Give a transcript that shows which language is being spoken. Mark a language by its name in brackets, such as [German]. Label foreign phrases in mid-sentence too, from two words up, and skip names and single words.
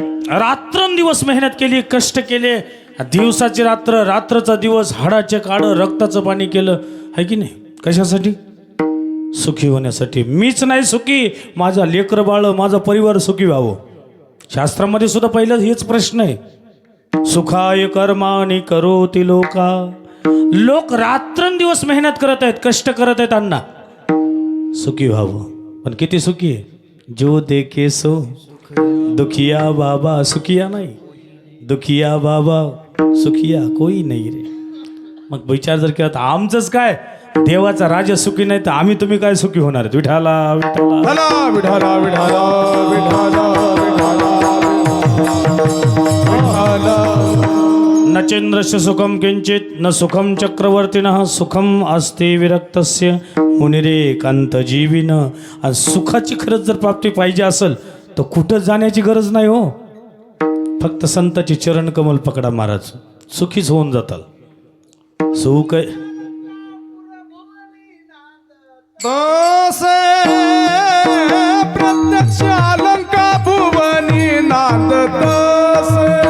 [Marathi] रात्रंदिवस मेहनत केली, कष्ट केले, दिवसाची रात्र, रात्रचा दिवस, हाडाचे काढं, रक्ताचं पाणी केलं आहे की नाही. कशासाठी? सुखी होण्यासाठी. मीच नाही सुखी, माझा लेकर बाळ, माझा परिवार सुखी व्हावं. शास्त्रामध्ये सुद्धा पहिलं हेच प्रश्न आहे. [Sanskrit] सुखाय कर्माणि करोति लोका. [Marathi] लोक रात्रंदिवस मेहनत करत आहेत, कष्ट करत आहेत अण्णा, सुखी व्हावं. पण किती सुखी आहे? [Hindi] जो देखे सो दुखिया बाबा सुखिया नाही, दुखिया बाबा सुखिया कोई नाही रे. [Marathi] मग विचार जर केला तर आमचंच काय, देवाचा राजा सुखी नाही तर आम्ही तुम्ही काय सुखी होणार आहेत? विठाला विठाला विठाला विठाला विठाला विठाला. [Sanskrit] न चंद्रस्य सुखम किंचित न सुखम चक्रवर्तीनः सुखम अस्ते विरक्तस्य मुनिरेकांत जीविन. [Marathi] आणि सुखाची खरंच जर प्राप्ती पाहिजे असेल तर कुठं जाण्याची गरज नाही हो. फक्त संताची चरण कमल पकडा महाराज, सुखीच होऊन जाताल. सुख तसे प्रत्यक्ष अलंका भुवनी नांद तसे.